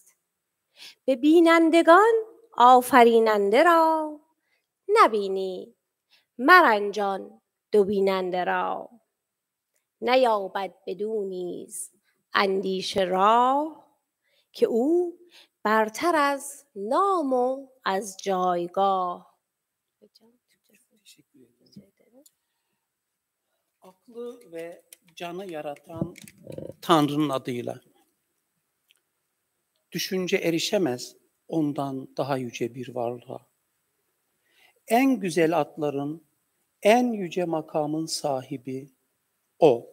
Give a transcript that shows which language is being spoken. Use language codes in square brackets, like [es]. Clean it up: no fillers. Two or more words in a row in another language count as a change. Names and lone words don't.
[fa] به بینندگان آفریننده را، نبینی مرنجان دو بیننده را. نیابد بدو نیز اندیشه راه، که او برتر از نام و از جایگاه. [tr] Aklı ve canı yaratan Tanrı'nın adıyla. Düşünce erişemez ondan daha yüce bir varlığa. En güzel atların, en yüce makamın sahibi O.